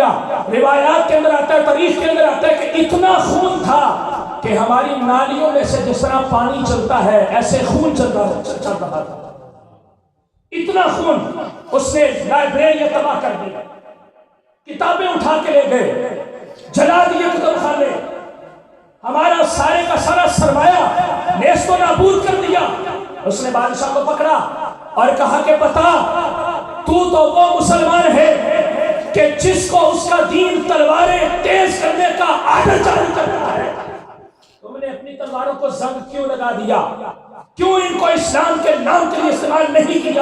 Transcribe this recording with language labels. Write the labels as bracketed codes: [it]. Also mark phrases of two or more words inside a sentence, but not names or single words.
[ur] روایات کے اندر آتا ہے، تاریخ کے اندر آتا ہے کہ اتنا خون تھا کہ ہماری نالیوں میں سے جس طرح پانی چلتا ہے ایسے خون چل رہا تھا۔ اتنا خون اس نے لائبریری تباہ کر دی، کتابیں اٹھا کے لے گئے، جلا دیے کتب خانے، ہمارا سارے کا سارا سرمایہ نیست و نابود کر دیا۔ اس نے بادشاہ کو پکڑا اور کہا کہ بتا، تو وہ مسلمان ہے کہ جس کو اس کا دین تلواریں تیز کرنے کا آرڈر جاری کرتا ہے، تم نے اپنی تلواروں کو زنگ کیوں لگا دیا؟ کیوں ان کو اسلام کے نام کے لیے استعمال نہیں کیا؟